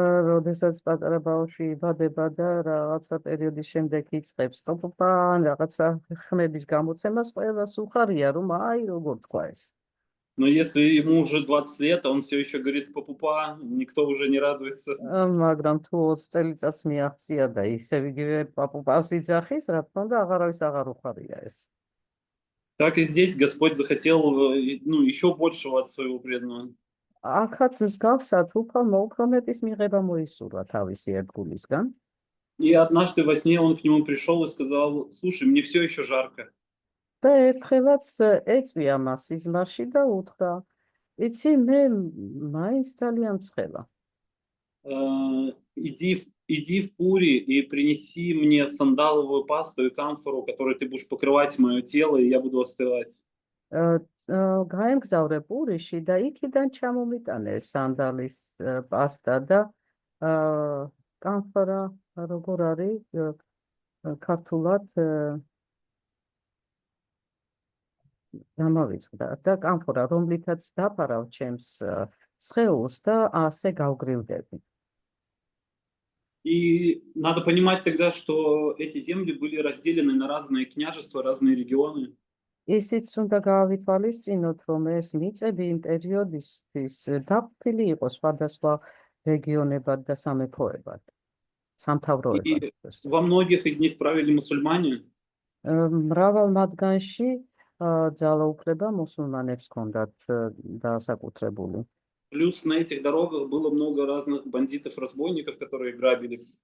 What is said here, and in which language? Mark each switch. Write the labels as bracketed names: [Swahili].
[Georgian] როდესაც პატარა ბავშვი იბადება და რაღაცა პერიოდის შემდეგ იწყებს პაპუპა, რაღაცა ხმების გამოცემას, ყველას უხარია, რომ აი როგორ თქვა ეს. [Russian] Но если ему уже 20 лет, а он все еще говорит «папупа», никто уже не радуется. [Georgian] მაგრამ თუ 20 წელიწადს მიაღწია და ისევ იგივე პაპუპას იძახის, რა თქმა უნდა, აღარავის აღარ უხარია ეს. [Russian] Так и здесь Господь захотел еще большего от своего преданного. [Georgian] აქაც მსგავსად უფრო მეტის მიღება მოისურვა თავისი ერთგულისგან. [Russian] И однажды во сне он к нему пришел и сказал: «Слушай, мне все еще жарко». [Georgian] და ერთხელაც ეწვია მას სიზმარში და უთხრა: იცი, მე მაინც ძალიან ცხელა. [Russian] Иди в Пури и принеси мне сандаловую пасту и камфору, которой ты будешь покрывать мое тело, и я буду остывать. [Georgian] გაემგზავრე პურიში და იქიდან ჩამომიტანე სანდალის პასტა და კამფორა, როგორ არის ქართულად დამავიწყდა და კამფორა, რომლითაც დაფარავ ჩემს სხეულს და ასე გავგრილდები. [Russian] И надо понимать тогда, что эти земли были разделены на разные княжества, разные регионы. [Georgian] ისიც უნდა გავავითვალისწინოთ, რომ ეს მიწები იმ პერიოდისთვის დაფილი იყო სხვადასხვა რეგიონებად და სამეფოებად, სამთავროებად. [Russian] И во многих из них правили мусульмане. [Georgian] მრავალ მათგანში ძალაუფლება მუსულმანებს ჰქონდათ დასაკუთრებული. [Russian] Плюс на этих дорогах было много разных бандитов-разбойников, которые грабили.